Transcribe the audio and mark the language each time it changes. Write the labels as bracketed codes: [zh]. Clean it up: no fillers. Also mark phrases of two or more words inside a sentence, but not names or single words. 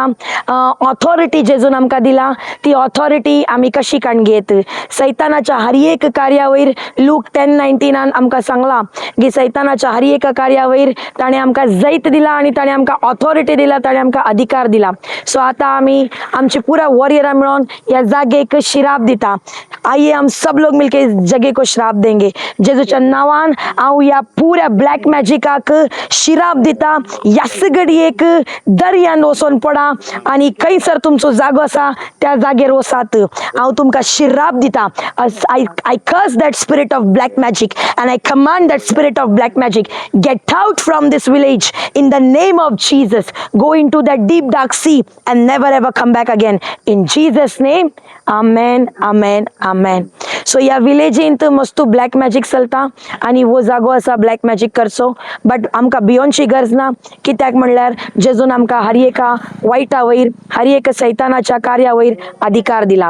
[kok] ऑथॉरिटी जेजून आमकां दिला, ती ऑथॉरिटी आमी कशी काण घेत. सैतानाच्या हर एक कार्या वयर लूक 10:19 आमकां सांगला की सैतानाच्या हर एक कार्या वयर ताणें आमकां जैत दिला आनी ताणें आमकां ऑथॉरिटी दिला, ताणें आमकां अधिकार दिला. सो आतां आमी आमची पुरा वॉरियरां मेळोन ह्या जागेक शिराप दिता. [hi] आइए हम सब लोग मिलके इस जगह को श्राप देंगे. [kok] जेजूच्या नांवान हांव ह्या पुऱ्या [en] black magicak [kok] शिराप दिता. ह्या सगळ्याक दर्यान वचोन पडा आनी खंयसर तुमचो जागो आसा त्या जागेर वसात. हांव तुमकां शिराप दिता. [en] I curse that spirit of black magic and I command that spirit of black magic, get out from this village in the name of Jesus. Go into that deep dark sea and never ever come back again. In Jesus name, amen, amen, amen. [kok] सो ह्या विलेजींत मस्तू [en] black magic [kok] चलता आनी हो जागो आसा [en] black magic [kok] करचो. बट आमकां भियोनची गरज ना, कित्याक म्हणल्यार जेजून आमकां हर एका वायटा वयर, हर एक सैतानाच्या कार्या वयर अधिकार दिला.